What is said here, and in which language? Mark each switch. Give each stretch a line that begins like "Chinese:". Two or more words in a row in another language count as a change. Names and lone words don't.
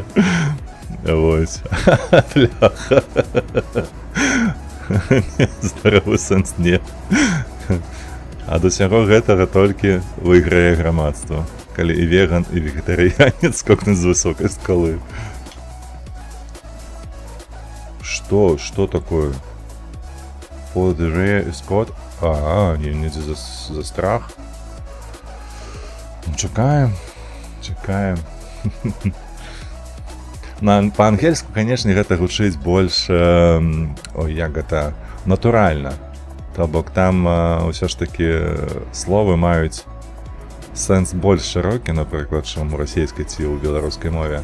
Belarusian: Вось. Бляха. Здаровы сэнс не. А да сяго гэтага толькі выйграе грамадства, калі і веган, і вегетарыянец скокнуць з высокай скалы.
Russian: Что такое? Скот?
Belarusian: Не за страх. Ну, чекаем. Па-ангельску, канешне, гэта гучыць больш як гэта натуральна. То бок там ўсё ж такі словы маюць сэнс больш шырокі, напрыклад, чым у расійскай ці ў беларускай мове.